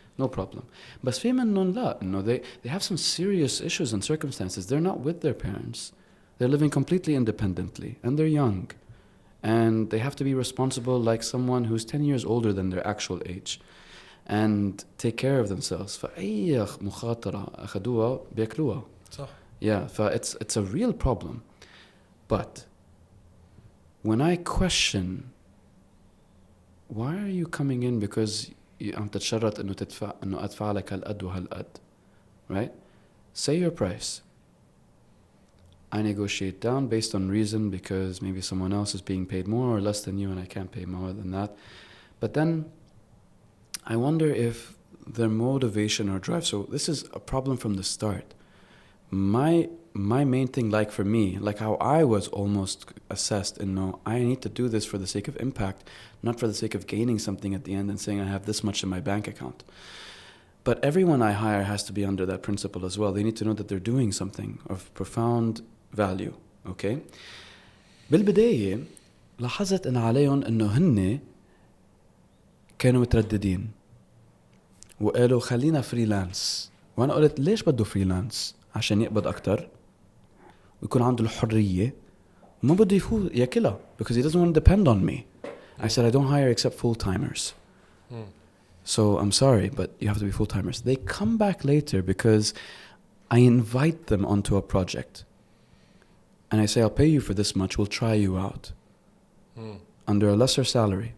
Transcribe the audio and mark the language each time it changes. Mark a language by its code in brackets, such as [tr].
[en] No problem. [ar] بس في منهم لا. [en] They have some serious issues and circumstances. They're not with their parents. They're living completely independently. And they're young. And they have to be responsible like someone who's 10 years older than their actual age. And take care of themselves. [ar] فأي مخاطرة أخدوها بيأكلوها. صح. [en] Yeah, it's a real problem. But when I question, why are you coming in because [ar] عم تتشرط إنه أدفع لك هالقد وهالقد, [en] right? Say your price. I negotiate down based on reason because maybe someone else is being paid more or less than you and I can't pay more than that. But then I wonder if their motivation or drive. So this is a problem from the start. My main thing, like for me, like how I was almost assessed in I need to do this for the sake of impact, not for the sake of gaining something at the end and saying I have this much in my bank account. But everyone I hire has to be under that principle as well. They need to know that they're doing something of profound value. Okay? [ar] بالبداية لاحظت إن عليهم إنه هن كانوا مترددين وقالوا خلينا فريلانس. وأنا قلت ليش بده فريلانس؟ عشان يقبض أكتر ويكون عنده الحرية وما بده يفوت ياكلها [en] because he doesn't want to depend on me. I said I don't hire except full-timers. So I'm sorry, but you have to be full-timers. They come back later because I invite them onto a project. And I say, I'll pay you for this much. We'll try you out under a lesser salary.